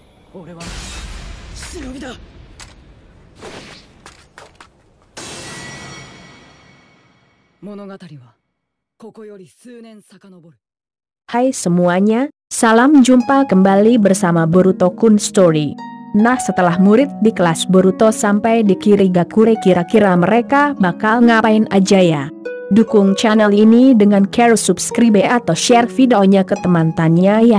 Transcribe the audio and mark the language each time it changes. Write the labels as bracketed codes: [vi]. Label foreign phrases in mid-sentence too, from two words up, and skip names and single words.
[ja] 俺は忍びだ。物語はここより数年遡る。 [id] Hai semuanya, salam jumpa kembali bersama Boruto Kun Story. Nah, setelah murid di kelas Boruto sampai di Kirigakure, kira-kira mereka bakal ngapain aja ya? Dukung channel ini dengan cara subscribe atau share videonya ke teman-temannya ya.